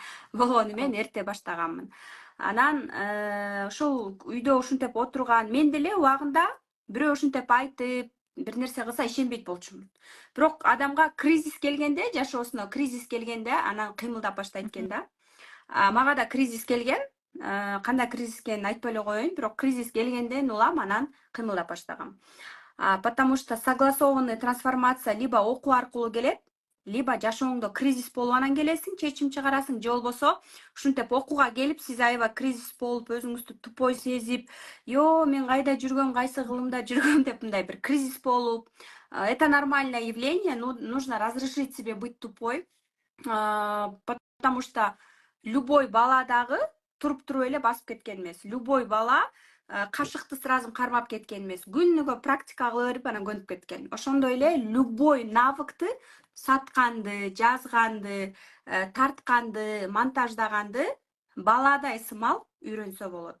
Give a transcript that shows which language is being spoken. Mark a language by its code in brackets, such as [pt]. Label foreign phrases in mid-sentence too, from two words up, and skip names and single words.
[ky] Болгону мен эрте баштаганмын. Анан ошол үйдө ушинтип отурган, мен деле убагында бирөө ушинтип айтып, бир нерсе кылса ишенбейт болчумун. Бирок адамга кризис келгенде, жашоосуна кризис келгенде, анан кыймылдап баштайт экен да. Мага да кризис келген. Кандай кризис экенин айтпай эле коеюн, бирок кризис келгенден улам анан кыймылдап баштагам. [ru] Потому что согласованный трансформация либо [ky] окуу аркылуу келет, либо жашооңдо кризис болуп анан келесиң, чечим чыгарасың, же болбосо ушинтип окууга келип, сиз аябай кризис болуп, өзүңүздү тупой сезип, мен кайда жүргөм, кайсы кылымда жүргөм деп мындай бир кризис болуп. [ru] Это нормальное явление, нужно разрешить себе быть тупой, потому что любой [ky] бала дагы туруп эле басып кеткен эмес. Любой бала кашыкты сразу кармап кеткен эмес. Күнүгө практика кыла берип анан көнүп кеткен. Ошондой эле любой навыкты сатканды, жазганды, тартканды, монтаждаганды баладай сымал үйрөнсө болот.